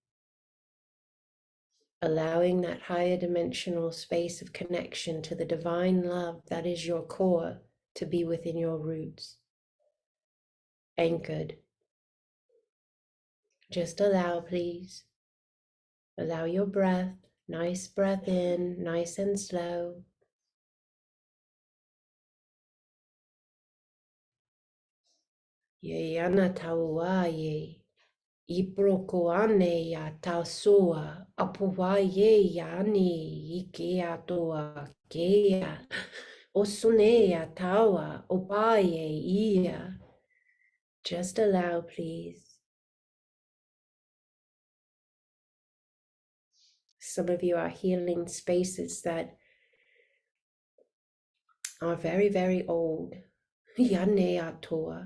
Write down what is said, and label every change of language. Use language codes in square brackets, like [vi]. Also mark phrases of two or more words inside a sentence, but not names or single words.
[en] Allowing that higher dimensional space of connection to the divine love that is your core to be within your roots. Anchored. Just allow, please. Allow your breath. Nice breath in, nice and slow. Ye anatauaye. Iprokoane ya tausua apuwaye ya ni ikea toa kea osune ya tawa opaye ia. Just allow, please. Some of you are healing spaces that are very, very old. Yane atoa.